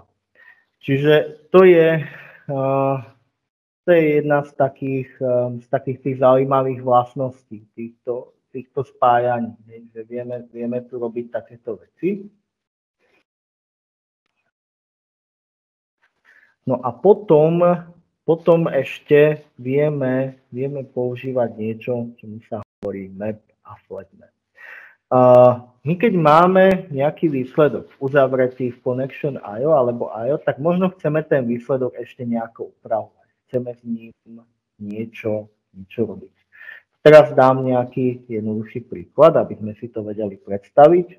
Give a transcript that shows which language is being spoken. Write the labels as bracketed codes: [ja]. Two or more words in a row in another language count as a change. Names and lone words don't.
[sk] Čiže to je jedna z takých tých zaujímavých vlastností týchto spájaní, že vieme tu robiť takéto veci. No a potom ešte vieme používať niečo, čomu sa hovorí map a [en] flat map. [sk] My keď máme nejaký výsledok uzavretý v connection IO alebo IO, tak možno chceme ten výsledok ešte nejako upravovať. Chceme s ním niečo robiť. Teraz dám nejaký jednoduchší príklad, aby sme si to vedeli predstaviť.